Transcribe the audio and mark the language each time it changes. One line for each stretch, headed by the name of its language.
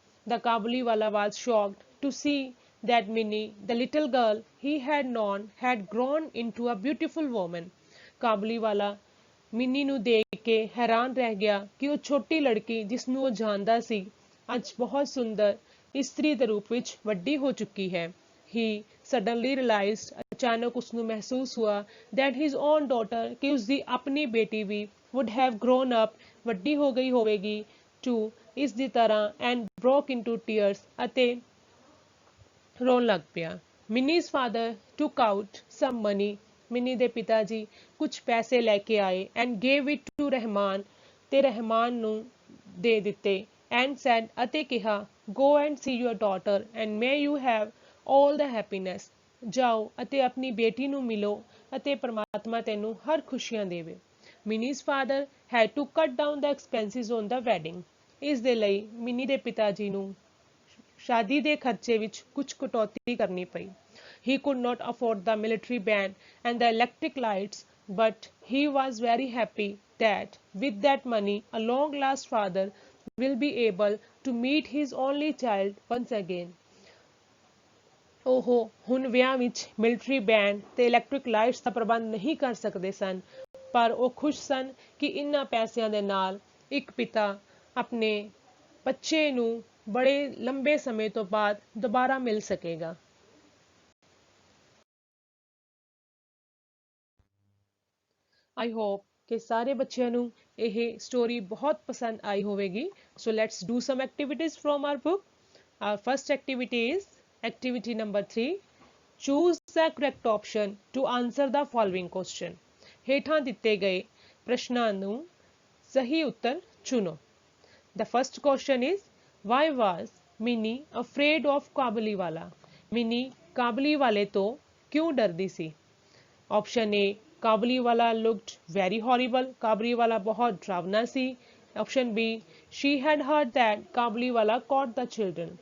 English: The Kabuliwala was shocked to see that Minnie, the little girl he had known, had grown into a beautiful woman.
Punjabi: ਕਾਬੂਲੀਵਾਲਾ mini ਨੂੰ ਦੇਖ ਕੇ ਹੈਰਾਨ ਰਹਿ ਗਿਆ ਕਿ ਉਹ ਛੋਟੀ ਲੜਕੀ ਜਿਸ ਨੂੰ ਉਹ ਜਾਣਦਾ ਸੀ ਅੱਜ ਬਹੁਤ ਸੁੰਦਰ ਇਸਤਰੀ ਦੇ ਰੂਪ ਵਿੱਚ ਵੱਡੀ ਹੋ ਚੁੱਕੀ ਹੈ।
English: He suddenly realized,
Punjabi: ਅਚਾਨਕ ਉਸ ਨੂੰ ਮਹਿਸੂਸ ਹੁਆ
English: that his own daughter,
Punjabi: ਕਿ ਉਸ ਦੀ ਆਪਣੀ ਬੇਟੀ ਵੀ
English: would have grown up,
Punjabi: ਵੱਡੀ ਹੋ ਗਈ ਹੋਵੇਗੀ, to ਇਸ ਦੀ ਤਰ੍ਹਾਂ,
English: and broke into tears,
Punjabi: ਅਤੇ ਰੋਣ ਲੱਗ ਪਿਆ।
English: Minnie's father took out some money,
Punjabi: mini ਦੇ ਪਿਤਾ ਜੀ ਕੁਝ ਪੈਸੇ ਲੈ ਕੇ ਆਏ,
English: and gave it to
Punjabi: Rahman, ਤੇ ਰਹਿਮਾਨ ਨੂੰ ਦੇ ਦਿੱਤੇ,
English: and said,
Punjabi: ਅਤੇ ਕਿਹਾ,
English: go and see your daughter and may you have all the happiness,
Punjabi: ਜਾਓ ਅਤੇ ਆਪਣੀ ਬੇਟੀ ਨੂੰ ਮਿਲੋ ਅਤੇ ਪ੍ਰਮਾਤਮਾ ਤੈਨੂੰ ਹਰ ਖੁਸ਼ੀਆਂ ਦੇਵੇ।
English: Minnie's father had to cut down the expenses on the wedding,
Punjabi: ਇਸ ਦੇ ਲਈ ਮਿੰਨੀ ਦੇ ਪਿਤਾ ਜੀ ਨੂੰ ਸ਼ਾਦੀ ਦੇ ਖਰਚੇ ਵਿੱਚ ਕੁਝ ਕਟੌਤੀ ਕਰਨੀ ਪਈ।
English: He could not afford the military band and the electric lights, but he was very happy that with that money a long-lost father will be able to meet his only child once again.
Punjabi: ਉਹ ਹੁਣ ਵਿਆਹ ਵਿੱਚ military band ਤੇ electric lights ਦਾ ਪ੍ਰਬੰਧ ਨਹੀਂ ਕਰ ਸਕਦੇ ਸਨ, ਪਰ ਉਹ ਖੁਸ਼ ਸਨ ਕਿ ਇਨ੍ਹਾਂ ਪੈਸਿਆਂ ਦੇ ਨਾਲ ਇੱਕ ਪਿਤਾ ਆਪਣੇ ਬੱਚੇ ਨੂੰ ਬੜੇ ਲੰਬੇ ਸਮੇਂ ਤੋਂ ਬਾਅਦ ਦੁਬਾਰਾ ਮਿਲ ਸਕੇਗਾ।
English: I hope
Punjabi: ਕਿ ਸਾਰੇ ਬੱਚਿਆਂ ਨੂੰ ਇਹ ਸਟੋਰੀ ਬਹੁਤ ਪਸੰਦ ਆਈ ਹੋਵੇਗੀ।
English: So let's do some activities from our book. Our first activity is activity number 3, choose the correct option to answer the following question.
Punjabi: ਹੇਠਾਂ ਦਿੱਤੇ ਗਏ ਪ੍ਰਸ਼ਨਾਂ ਨੂੰ ਸਹੀ ਉੱਤਰ ਚੁਣੋ।
English: The first question is, why was Minnie afraid of Kabuliwala?
Punjabi: Minnie ਕਾਬੂਲੀਵਾਲੇ ਤੋਂ ਕਿਉਂ ਡਰਦੀ ਸੀ? Option A, ਕਾਬੂਲੀਵਾਲਾ
English: looked very horrible,
Punjabi: ਕਾਬੂਲੀਵਾਲਾ ਬਹੁਤ ਡਰਾਵਨਾ ਸੀ।
English: Option B, she had heard that Kabuliwala caught the children.